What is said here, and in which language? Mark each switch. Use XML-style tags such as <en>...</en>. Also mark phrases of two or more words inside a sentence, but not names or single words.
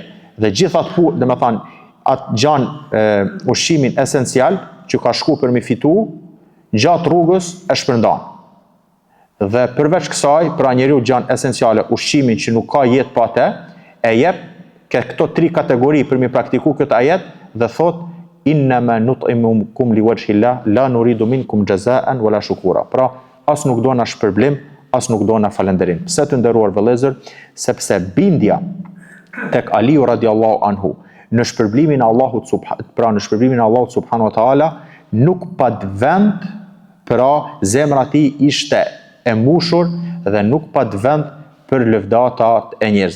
<sq>Dhe gjithat dhe me thanë, atë gjanë ushqimin esencial që ka shku për mi fitu, gjatë rrugës e shpërndan. Dhe përveç kësaj, pra njeriu gjanë esenciale, ushqimin që nuk ka jetë pa te, e jep këto 3 kategori për mi praktiku këtë ajet dhe thot</sq> <ar>إنما نطعمكم لوجه الله لا نريد منكم جزاء ولا شكورا.</ar> <sq>Pra, as nuk do na shpërblim, as nuk do na falënderim. Pse të nderuar vëllezër? Sepse bindja tek Aliu</sq> <ar>رضي الله عنه</ar> <sq>në shpërblimin e Allahut</sq> <ar>سبحانه وتعالى</ar> <sq>nuk pat vend, pra zemra e tij ishte e mbushur dhe nuk pat vend për lëvdatat e njerëzve.</sq>